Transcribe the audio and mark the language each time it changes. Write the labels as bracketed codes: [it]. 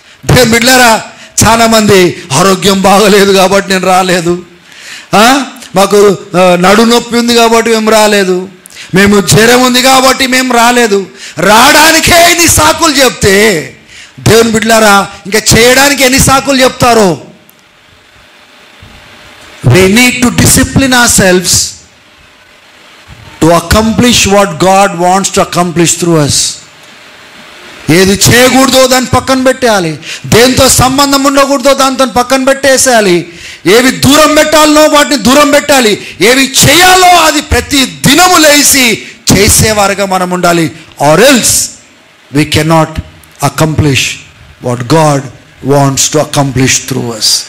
[te] దేవుని బిడ్డలారా, చాలామంది ఆరోగ్యం బాగలేదు కాబట్టి నేను రాలేదు, మాకు నడు నొప్పి ఉంది కాబట్టి మేము రాలేదు, మేము జ్వరం ఉంది కాబట్టి మేము రాలేదు, రావడానికే ఎన్ని సాకులు చెప్తే దేవుని బిడ్డలారా ఇంకా చేయడానికి ఎన్ని సాకులు చెప్తారో. [en] we need to discipline ourselves to accomplish what God wants to accomplish through us. [te] ఏది చేయకూడదో దాన్ని పక్కన పెట్టేయాలి, దేంతో సంబంధం ఉండకూడదో దాంతో పక్కన పెట్టేసేయాలి, ఏవి దూరం పెట్టాలనో వాటిని దూరం పెట్టాలి, ఏవి చేయాలో అది ప్రతి దినము లేచి చేసేవారుగా మనం ఉండాలి. [en] or else we cannot accomplish what God wants to accomplish through us.